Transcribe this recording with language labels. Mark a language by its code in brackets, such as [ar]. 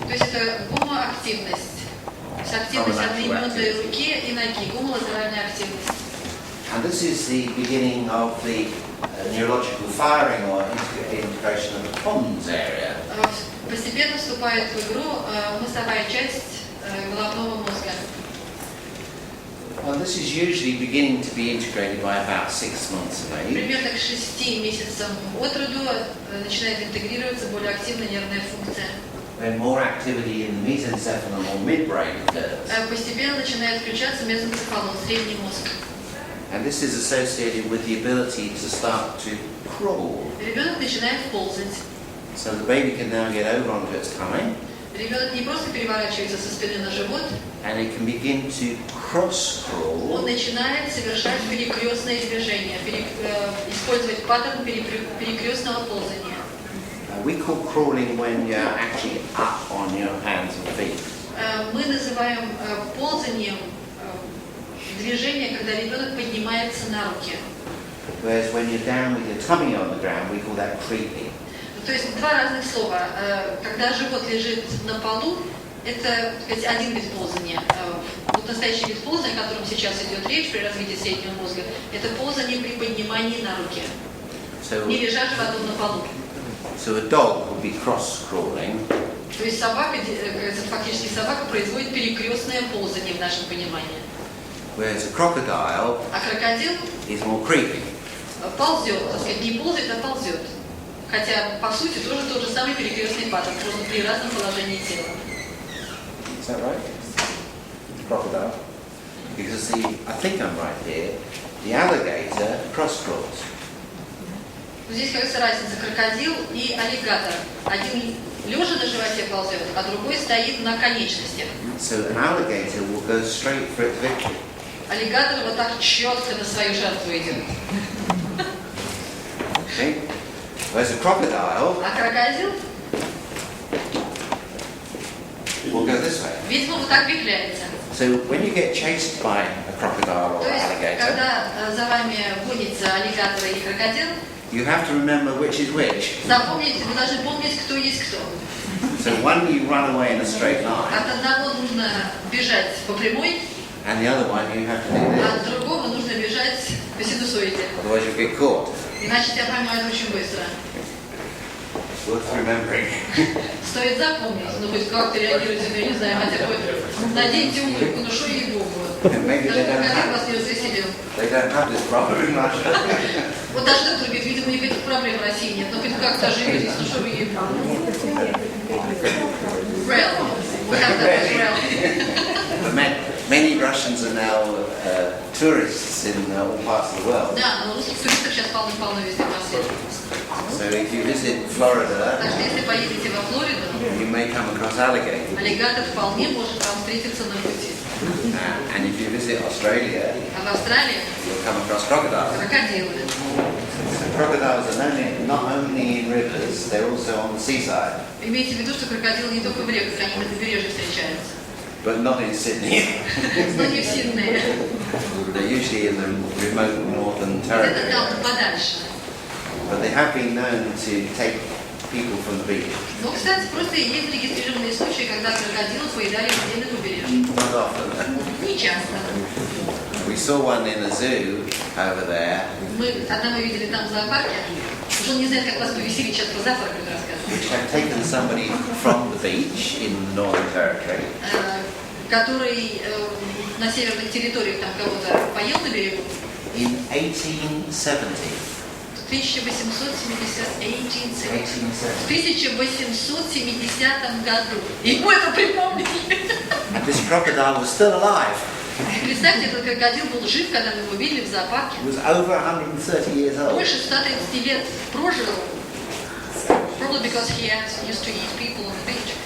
[ru] То есть это гомоактивность. То есть активность одноименной руки и ноги, гомолатеральная активность. [en] And this is the beginning of the neurological firing or integration of the pons area. [ru] Постепенно вступает в игру мозговая часть головного мозга. [en] Well, this is usually beginning to be integrated by about 6 months of age. [ru] Примерно к 6 месяцам от роду начинает интегрироваться более активная нервная функция. [en] When more activity in the mesencephalon or midbrain occurs. [ru] Постепенно начинает включаться мезоэнцефалон, средний мозг. [en] And this is associated with the ability to start to crawl. [ru] Ребенок начинает ползать. [en] So the baby can now get over onto its tummy. [ru] Ребенок не просто переворачивается со спины на живот, [en] and it can begin to cross [ru] он [en] crawl [ru] начинает совершать перекрестные движения, использовать паттерн перекрестного ползания. [en] We call crawling when you're actually up on your hands and feet. [ru] Мы называем ползанием движение, когда ребенок поднимается на руки. [en] Whereas when you're down with your tummy on the ground, we call that creeping. [ru] То есть два разных слова. Когда живот лежит на полу, это, так сказать, один вид ползания. Вот настоящий вид ползания, о котором сейчас идет речь при развитии среднего мозга, это ползание при поднимании на руки. Не лежа животом на полу. [en] So a dog will be cross-crawling. [ru] То есть собака, фактически собака производит перекрестное ползание в нашем понимании. [en] Whereas a crocodile [ru] А крокодил [en] is more creeping. [ru] ползет, так сказать, не ползает, а ползет. Хотя, по сути, тоже тот же самый перекрестный паттерн, просто при разном положении тела. [en] Is that right? Crocodile. Because I think I'm right here, the alligator cross-crawls. [ru] Здесь, кажется, разница крокодил и аллигатор. Один лежа на животе ползет, а другой стоит на конечностях. [en] So an alligator will go straight for its victim. [ru] Аллигатор вот так четко на свою жертву идет. [en] Okay? Whereas a crocodile [ru] А крокодил, [en] will go this way. [ru] видимо, вот так вихляется. [en] So when you get chased by a crocodile or [ru] То есть, [en] alligator, [ru] когда за вами гонится аллигатор или крокодил, [en] you have to remember which is which. [ru] запомните, вы должны помнить, кто есть кто. [en] So one you run away in a straight line, [ru] От одного нужно бежать по прямой, [en] and the other one you have to do [ru] а [en] this. [ru] от другого нужно бежать по синусоиде. [en] Otherwise you'll get caught. [ru] Иначе тебя поймают очень быстро. [en] Worth remembering. [ru] Стоит запомнить, ну хоть как-то реагируете, ну я не знаю, хотя бы наденьте улыбку, ну что ей-богу. [en] And maybe [ru] Даже [en] they don't [ru] крокодил вас [en] have, [ru] не развеселил. [en] they don't have this problem in Russia. [ru] Вот даже доктор говорит, видимо, никаких проблем в России нет, но хоть как-то оживитесь, ну что вы ей-богу. [en] Рэл. We have that as well. Many Russians are now tourists in all parts of the world. [ru] Да, но русских туристов сейчас полно-полно везде по свету. [en] So if you visit Florida, [ru] Так что если поедете во Флориду, [en] you may come across alligators. [ru] аллигатор вполне может вам встретиться на пути. [en] And if you visit Australia, [ru] А в Австралии [en] you'll come across crocodiles. [ru] крокодилы. [en] So crocodiles are not only in rivers, they're also on the seaside. [ru] Имейте в виду, что крокодилы не только в реках, они на побережье встречаются. [en] but not in Sydney. [ru] Но не в Сиднее. [en] They're usually in the remote northern [ru] Это [en] territory. [ru] там подальше. [en] But they have been known to take people from the beach. [ru] Но, кстати, просто есть зарегистрированные случаи, когда крокодилы поедали людей на побережье. [en] Not often. [ru] Не часто. [en] We saw one in a zoo over there, [ru] Одного видели там в зоопарке. Уж он не знает, как вас повеселить, сейчас про зоопарк будет рассказывать. [en] which had taken somebody from the beach in the Northern Territory [ru] Который на северных территориях там кого-то поел на берегу. [en] in 1870. [ru] В 1870 году. Ему это припомнили. [en] This crocodile was still alive. [ru] Представьте, этот крокодил был жив, когда мы его видели в зоопарке. [en] He was over 130 years old. [ru] Больше 130 лет прожил. [en] Probably because he used to eat people on the beach.